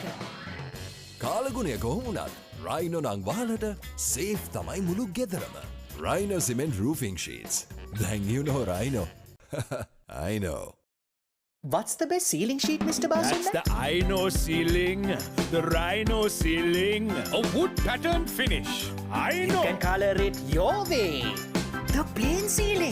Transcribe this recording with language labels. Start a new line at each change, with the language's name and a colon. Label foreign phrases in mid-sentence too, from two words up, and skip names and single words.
Sinhala: කාලගුණය කොහොමුණත් Rhino නං වහලට safe තමයි මුළු ගෙදරම.
English: Rhino cement roofing sheets. Then you know Rhino. I know. What's the best ceiling sheet, Mr. That's Bausundar? the Ino ceiling, the Rhino ceiling, a wood pattern finish. I You know. can color it your way. The plain ceiling.